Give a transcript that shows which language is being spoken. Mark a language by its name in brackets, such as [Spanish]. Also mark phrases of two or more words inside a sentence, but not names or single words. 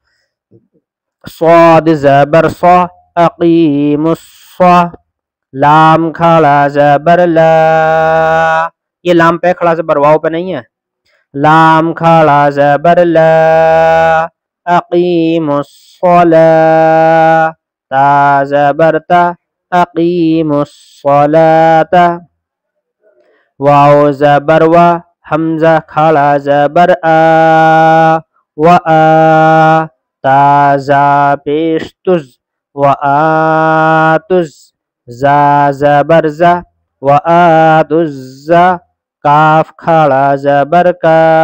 [Urdu] صاد زبر صا، [Arabic] اقیم الصا، [Urdu] لام کھڑا زبر لا، یہ لام پہ کھڑا زبر واو پہ نہیں ہے، لام کھڑا زبر [Arabic] لا، اقیم الصلاة، [Urdu] تا زبر تا، [Arabic] اقیم الصلاة، [Urdu] واو زبر وا، حمزہ کھڑا زبر آ، و آ، تا زا پیش تز، وآتز زا زبر زا وآتز کاف کھڑا زبر کا